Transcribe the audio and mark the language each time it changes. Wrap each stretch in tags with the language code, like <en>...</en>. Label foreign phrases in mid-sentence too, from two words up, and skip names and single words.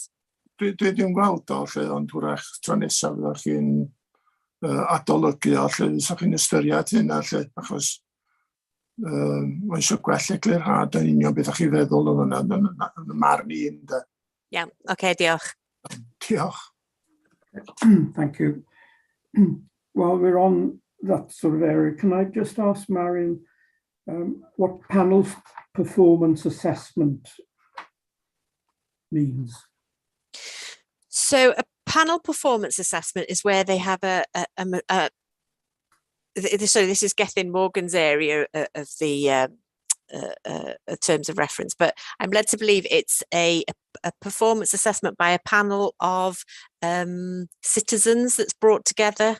<cy>Dwi ddim gweld o lle, ond wrach tro nesaf fyddwch chi'n adolygu o lle fyddwch chi'n ystyried hynna lle, achos mae'n eisiau gwell eglurhad yn union beth ych chi feddwl o hwnna yn y marn i ynda. Iawn, oce, diolch. Diolch.</cy> <en>Thank you. While we're on that sort of area, can I just ask Marion what panel performance assessment means? So a panel performance assessment is where they have so this is Gethin Morgan's area of the terms of reference, but I'm led to believe it's a performance assessment by a panel of citizens that's brought together.</en>